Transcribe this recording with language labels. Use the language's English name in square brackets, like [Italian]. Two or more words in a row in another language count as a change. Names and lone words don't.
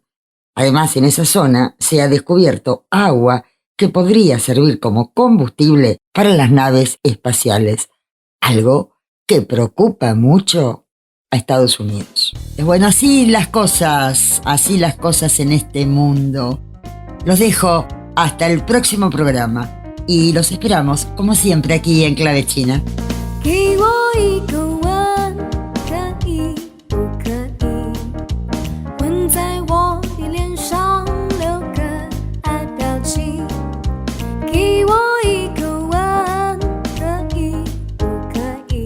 [Spanish] Además, en esa zona se ha descubierto agua que podría servir como combustible para las naves espaciales, algo que preocupa mucho a Estados Unidos. Bueno, así las cosas en este mundo. Los dejo hasta el próximo programa y los esperamos, como siempre, aquí en Clave China. [Chinese] 给我一个吻，可以不可以？吻在我的脸上，留个爱表情。给我一个吻，可以不可以？